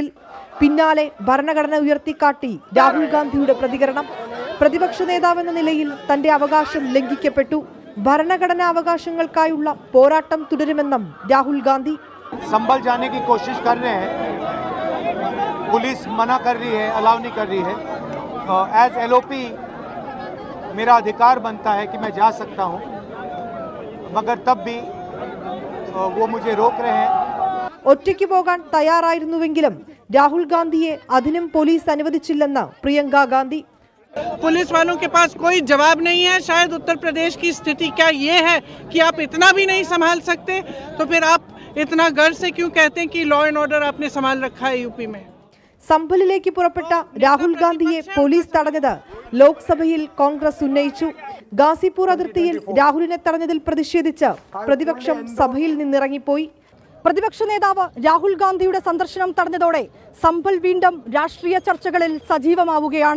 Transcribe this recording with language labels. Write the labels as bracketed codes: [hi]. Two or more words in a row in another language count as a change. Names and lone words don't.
[ml] പിന്നാലെ ഭരണഘടന ഉയർത്തിക്കാട്ടി രാഹുൽ ഗാന്ധിയുടെ പ്രതികരണം. പ്രതിപക്ഷ നേതാവെന്ന നിലയിൽ തന്റെ അവകാശം ലംഘിക്കപ്പെട്ടു. ഭരണഘടനാ അവകാശങ്ങൾക്കായുള്ള പോരാട്ടം തുടരുമെന്നും രാഹുൽ ഗാന്ധി. [hi] संभल जाने की कोशिश कर रहे हैं, पुलिस मना कर रही है, अलाउ नहीं कर रही है. [en] as LOP [hi] मेरा अधिकार बनता है कि मैं जा सकता हूं, मगर तब भी वो मुझे रोक रहे हैं. [ml] ഒറ്റയ്ക്ക് പോകാൻ തയ്യാറായിരുന്നുവെങ്കിലും രാഹുൽ ഗാന്ധിയെ അതിനും പോലീസ് അനുവദിച്ചില്ലെന്ന് പ്രിയങ്ക ഗാന്ധി. [hi] पुलिस वालों के पास कोई जवाब नहीं है. शायद उत्तर प्रदेश की स्थिति क्या ये है कि आप इतना भी नहीं संभाल सकते, तो फिर आप इतना गर्व से क्यों कहते हैं कि [en] law and order [hi] आपने संभाल रखा है UP में? [ml] സംഭലിലേക്ക് പുറപ്പെട്ട രാഹുൽ ഗാന്ധിയെ പോലീസ് തടഞ്ഞത് ലോക്സഭയിൽ കോൺഗ്രസ് ഉന്നയിച്ചു. ഗാസിപൂർ അതിർത്തിയിൽ രാഹുലിനെ തടഞ്ഞതിൽ പ്രതിഷേധിച്ച് പ്രതിപക്ഷം സഭയിൽ നിന്നിറങ്ങിപ്പോയി. പ്രതിപക്ഷ നേതാവ് രാഹുൽ ഗാന്ധിയുടെ സന്ദർശനം തടഞ്ഞതോടെ സംഭൽ വീണ്ടും രാഷ്ട്രീയ ചർച്ചകളിൽ സജീവമാവുകയാണ്.